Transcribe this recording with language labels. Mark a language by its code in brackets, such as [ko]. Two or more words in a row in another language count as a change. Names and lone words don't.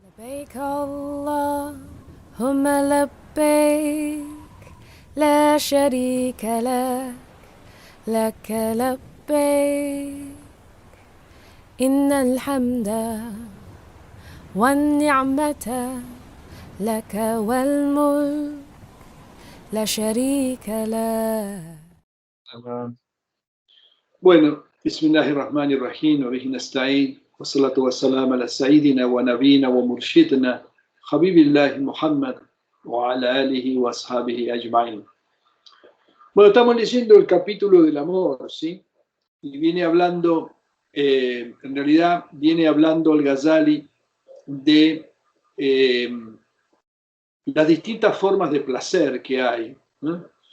[ar] لبيك اللهم لبيك لا شريك لك لك لبيك إن الحمد والنعمة لك والملك لا شريك لك. Bueno, بسم الله الرحمن الرحيم وبه نستعين والصلاة والسلام على سيدنا ونبينا ومرشدنا حبيب الله محمد وعلى آله وأصحابه أجمعين. [es] Bueno, estamos leyendo el capítulo del amor, ¿sí? Y viene hablando, en realidad viene hablando el Ghazali de las distintas formas de placer que hay, ¿no?